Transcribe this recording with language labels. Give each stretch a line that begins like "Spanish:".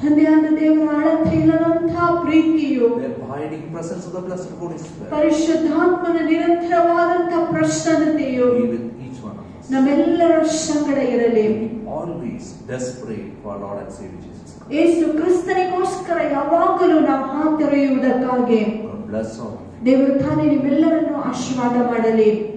Kannada: ತಂದೆಯಾದ ದೇವರ ಅಳತೆ ಇಲ್ಲದಂತಹ ಪ್ರೀತಿಯು,
English: The abiding presence of the blessed Holy Spirit
Kannada: ಪರಿಶುದ್ಧಾತ್ಮನ ನಿರಂತರವಾದಂತಹ ಪ್ರಸನ್ನತೆಯು
English: be with each one of us.
Kannada: ನಮ್ಮೆಲ್ಲರ ಸಂಗಡ ಇರಲಿ.
English: Always desperate for our Lord and Savior Jesus Christ.
Kannada: ಯೇಸು ಕ್ರಿಸ್ತನಿಗೋಸ್ಕರ ಯಾವಾಗಲೂ ನಾವು ಹಾತೊರೆಯುವುದಕ್ಕಾಗಿ
English: God bless all of you.
Kannada: ದೇವರು ತಾನೇ ನಿಮ್ಮೆಲ್ಲರನ್ನು ಆಶೀರ್ವಾದ ಮಾಡಲಿ.